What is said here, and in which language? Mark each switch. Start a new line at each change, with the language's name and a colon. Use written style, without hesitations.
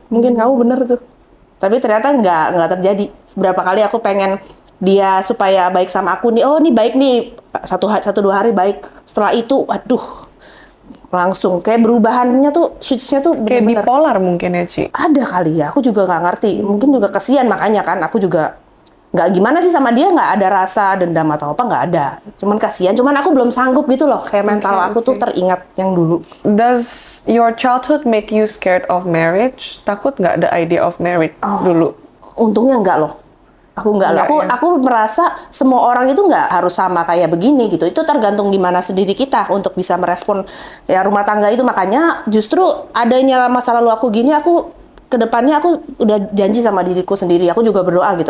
Indonesian: Mungkin kamu bener tuh, tapi ternyata nggak terjadi. Berapa kali aku pengen dia supaya baik sama aku nih, oh ini baik nih, satu dua hari baik, setelah itu aduh langsung kayak berubahannya tuh, switch-nya tuh Kayak bener-bener bipolar mungkin ya, Ci? ada kali ya, aku juga nggak ngerti, mungkin juga kesian, makanya kan aku juga nggak gimana sih sama dia, nggak ada rasa dendam atau apa, nggak ada, cuman kasihan, cuman aku belum sanggup gitu loh, kayak mental aku tuh teringat yang dulu.
English: Does your childhood make you scared of marriage?
Indonesian: Takut nggak
English: the idea of marriage
Indonesian: dulu? Untungnya enggak loh. Aku enggak loh. Enggak, ya? Aku merasa semua orang itu enggak harus sama kayak begini gitu. Itu tergantung gimana sendiri kita untuk bisa merespon ya rumah tangga itu. Makanya justru adanya masa lalu aku gini, aku kedepannya aku udah janji sama diriku sendiri. Aku juga berdoa gitu.